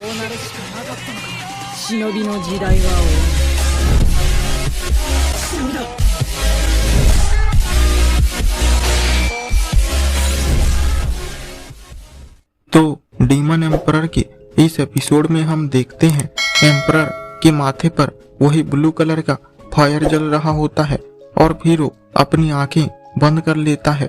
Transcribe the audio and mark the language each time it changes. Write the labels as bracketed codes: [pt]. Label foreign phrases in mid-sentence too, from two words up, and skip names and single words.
[ja] なるしかなかったのか。忍びの時代は終わる。忍びだ。 [hi] तो [en] demon emperor [hi] के इस एपिसोड में हम देखते हैं एम्परर के माथे पर वही [en] blue color [hi] का फायर जल रहा होता है और फिर वो अपनी आंखें बंद कर लेता है।